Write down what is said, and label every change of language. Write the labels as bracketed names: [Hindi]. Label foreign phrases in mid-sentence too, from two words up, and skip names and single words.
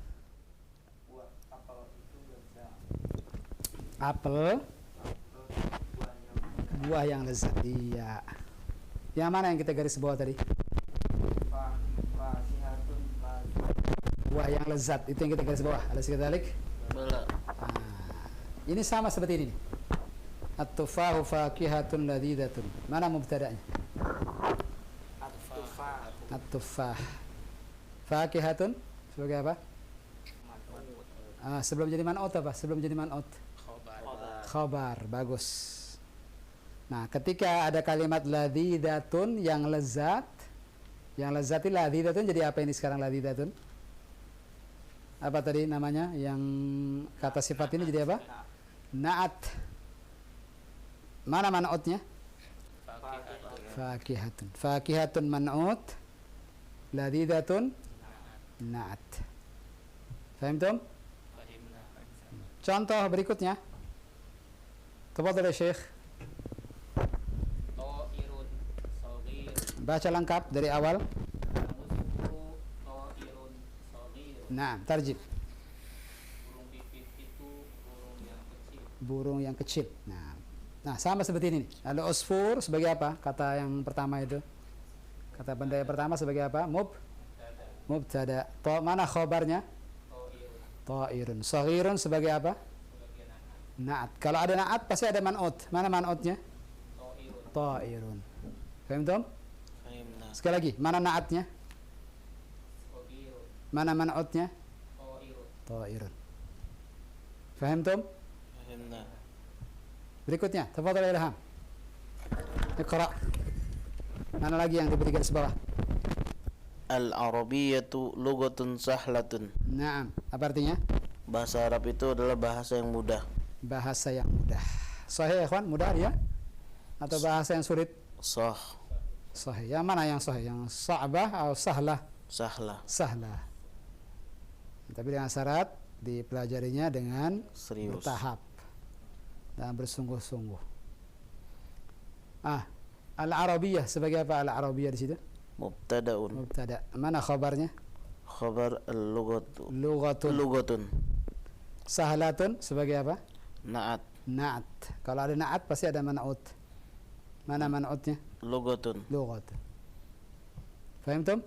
[Indonesian] Apel buah yang lezat. Iya. Yang mana yang kita garis bawah tadi? Buah yang lezat, itu yang kita garis bawah. Alas kita balik. Ini sama seperti ini. [Arabic] At-tufahu fakihatun ladzidatun. [Indonesian] Mana mubtada'nya? At-tufah. Fakihatun sebagai apa? Sebelum jadi man'ut apa? Sebelum jadi man'ut. Khabar. Bagus. Nah, ketika ada kalimat ladzidatun yang lezat, yang lezat itu ladzidatun, jadi apa ini sekarang ladzidatun? Apa tadi namanya? Yang kata sifat ini jadi apa? Na'at. Mana man'utnya? Fakihatun. [Arabic] Fakihatun man'ut, ladhidatun na'at. Fahimtum? [Indonesian] Contoh berikutnya. [Arabic] Tafadhal ya Syekh. Ta'irun saghir. [Indonesian] Baca lengkap dari awal. [Arabic] Musku ta'irun saghir. [Indonesian] Nah, tarjib. Burung pipit itu burung yang kecil. Burung yang kecil. Nah, sama seperti ini. Ada usfur sebagai apa? Kata yang pertama itu. Kata benda yang pertama sebagai apa? Mubtada. Mana khabarnya? Ta'irun. Saghirun sebagai apa? Na'at. Kalau ada na'at pasti ada man'ut. Mana man'utnya? Ta'irun. Fahimtum? [Arabic] Fahimna. [Indonesian] Sekali lagi, mana na'atnya? Mana man'utnya? Ta'irun. [Arabic] Fahimtum? Fahimna. [Indonesian] Berikutnya, [Arabic] tafadhal ya Ilham. Iqra. [Indonesian] Mana lagi yang diberi garis bawah? [Arabic] Al-Arabiyyatu lughatun sahlatun. Naam. [Indonesian] Apa artinya? Bahasa Arab itu adalah bahasa yang mudah. Bahasa yang mudah. Sahih ya, ikhwan? Mudah ya? Atau bahasa yang sulit? [Arabic] Sah. [Indonesian] Sahih. Yang mana yang sahih? Yang sa'bah atau sahlah? [Arabic] Sahlah. Sahlah. [Indonesian] Tapi dengan syarat dipelajarinya dengan Serius. bertahap dan bersungguh-sungguh. Al-Arabiyyah sebagai apa Al-Arabiyyah di situ? [Arabic] Mubtada'un. [Indonesian] Mubtada. Mana khabarnya? [Arabic] Khabar al-lughatu. Lughatun. Lughatun. [Indonesian] Sahlatun sebagai apa? [Arabic] Na'at. Na'at. [Indonesian] Kalau ada na'at pasti ada man'ut. Mana man'utnya? [Arabic] Lughatun. Lughatun. Fahimtum?